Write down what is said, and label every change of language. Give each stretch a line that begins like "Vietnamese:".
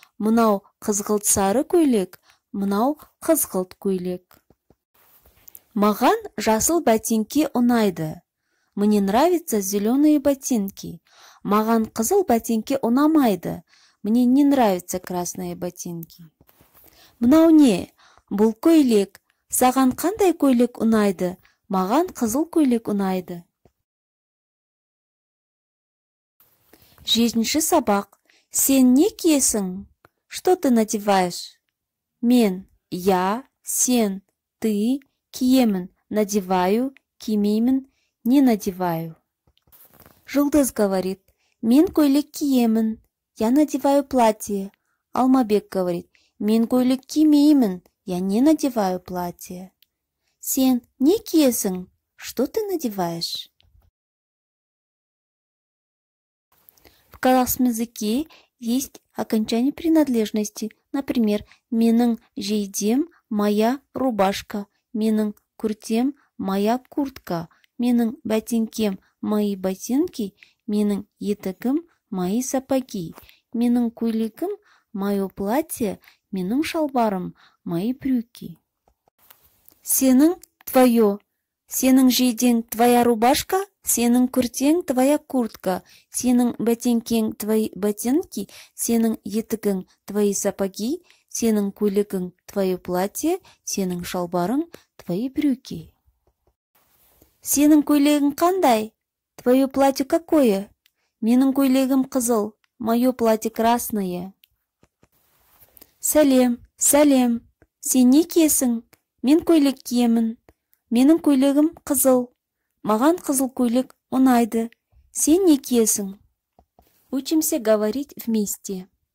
Kazakh: Мынау қызғылт сары көйлек. Мынау қызғылт көйлек. Маған жасыл ботинки ұнайды.
Russian: Мне нравятся зеленые ботинки.
Kazakh: Маған қызыл ботинки ұнамайды.
Russian: Мне не нравятся красные ботинки.
Kazakh: Мынау не? Бұл көйлек. Саған қандай көйлек ұнайды? Маған қызыл көйлек ұнайды. Жетінші сабақ. Сен не киесің?
Russian: Что ты надеваешь? Мен, я, сен, ты, киемін, надеваю, кимеймін, не надеваю.
Kazakh: Жұлдыз
Russian: говорит,
Kazakh: мен көйлек киемін,
Russian: я надеваю платье.
Kazakh: Алмабек
Russian: говорит,
Kazakh: мен көйлек кимеймін,
Russian: я не надеваю платье.
Kazakh: Сен не киесің?
Russian: Что ты надеваешь? В казахском языке есть окончание принадлежности.
Kazakh: Например, менің жейдем моя рубашка, менің күртем моя куртка, менің ботинкем мои ботинки, менің етігім мои сапоги, менің көйлегім мое платье, менің шалбарым мои брюки. Сенің твое. Сенің жейдең твоя рубашка, сенің күртең твоя куртка, сенің ботинкең твои ботинки, сенің етігің твои сапоги, сенің көйлегің твое платье, сенің шалбарың твои брюки. Сенің көйлегің қандай?
Russian: Твое платье какое?
Kazakh: Менің көйлегім қызыл,
Russian: мое платье красное.
Kazakh: Сәлем, сәлем. Сен не киесің? Мен көйлек киемін. Менің көйлегім қызыл. Маған қызыл көйлек ұнайды. Сен не киесің?
Russian: Учимся говорить вместе.